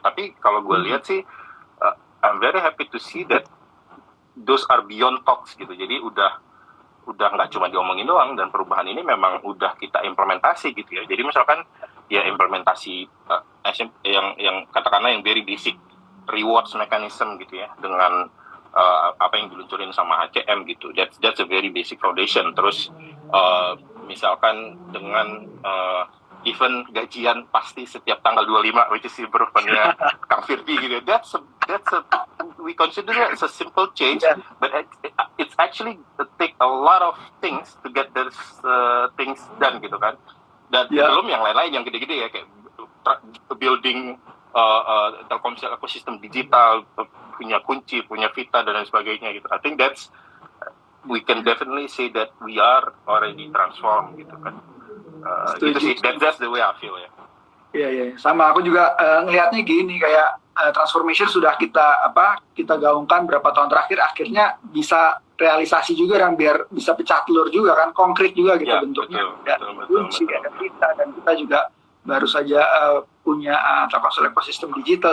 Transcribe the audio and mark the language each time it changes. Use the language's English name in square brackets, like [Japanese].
[Indonesian] Tapi kalau gue lihat sih, [English] I'm very happy to see that those are beyond talks gitu. [Indonesian] Jadi udah nggak cuma diomongin doang, dan perubahan ini memang udah kita implementasi gitu ya. Jadi misalkan ya implementasi yang katakanlah yang [English] very basic rewards mechanism [Indonesian] gitu ya, dengan apa yang diluncurin sama HCM gitu. [English] That's a very basic foundation. [Indonesian] Terus misalkan dengan event gajian pasti setiap tanggal 25, which is improvement-nya Kang Firpi gitu. [English] That's a we consider it as a simple change, but it's actually take a lot of things to get those things done gitu kan. [Indonesian] Dan belum yang lain-lain yang gede-gede ya, kayak building Telkomsel ekosistem digital, punya kunci, punya Vita dan lain sebagainya gitu. [English] I think we can definitely say that we are already transformed gitu kan. Gitu sih, that's the way I feel ya. [Indonesian] Iya, sama aku juga ngelihatnya gini, kayak transformation sudah kita gaungkan berapa tahun terakhir, akhirnya bisa realisasi juga, dan biar bisa pecah telur juga kan, konkret juga gitu bentuknya. Betul. Ada kita, dan kita juga baru saja punya Telkomsel ekosistem digital.